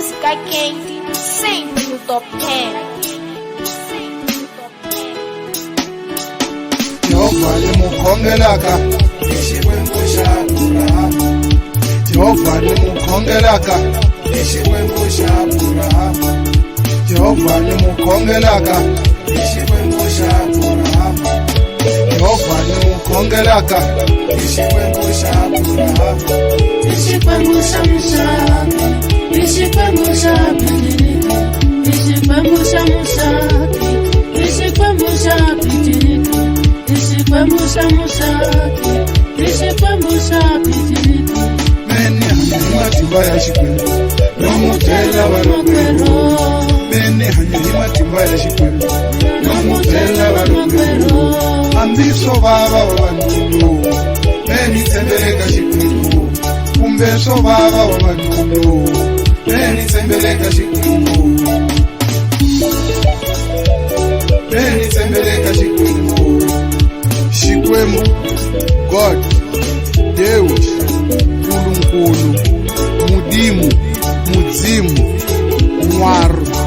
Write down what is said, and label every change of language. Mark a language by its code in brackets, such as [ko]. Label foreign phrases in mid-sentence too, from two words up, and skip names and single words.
[pt] Mr. Quente, sempre no top 10. [ts] Jehova limukhongelaka Ixikwembu xa Aburahamu, Jehova limukhongelaka Ixikwembu xa Aburahamu, Jehova limukhongelaka Ixikwembu xa Aburahamu, Jehova limukhongelaka Ixikwembu xa Aburahamu, Ixikwembu xa Muxaki, Ixikwembu xa Abidika, Ixikwembu xa Muxaki, Ixikwembu xa Abidika, Ixikwembu xa Muxaki, Ixikwembu xa Abidika. mene hanya hi matimba ya Xikwembu nomu tlela valokwerhu mene hanya hi matimba ya Xikwembu nomu tlela valokwerhu hambi swo vava vavanuna meni tshembeleka Xikwembu kumbe swo vava vavanuna meni tshembeleka Xikwembu meni tshembeleka Xikwembu Xikwembu God Deus Nkulunkulu Mudimu Mudzimu N'waru